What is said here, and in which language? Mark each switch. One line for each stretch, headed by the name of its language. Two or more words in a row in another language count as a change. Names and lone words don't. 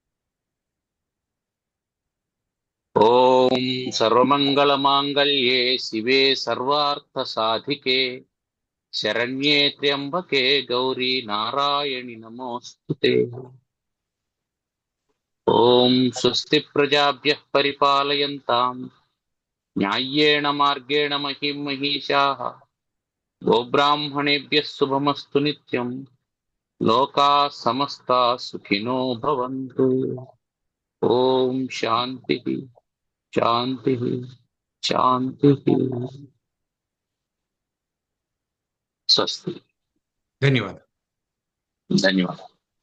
Sanskrit: ॐ सर्वमङ्गलमाङ्गल्ये शिवे सर्वार्थसाधिके शरण्ये त्र्यम्बके गौरी नारायणि नमोस्तुते. ॐ स्वस्ति प्रजाभ्यः परिपालयन्तां न्याय्येण मार्गेण महिं महिषाः गोब्राह्मणेभ्यः शुभमस्तु नित्यं लोकाः समस्ताः सुखिनो भवन्तु. ॐ शान्ति शान्ति शान्ति. స్వస్తి.
Telugu: ధన్యవాదాలు. ధన్యవాదాలు.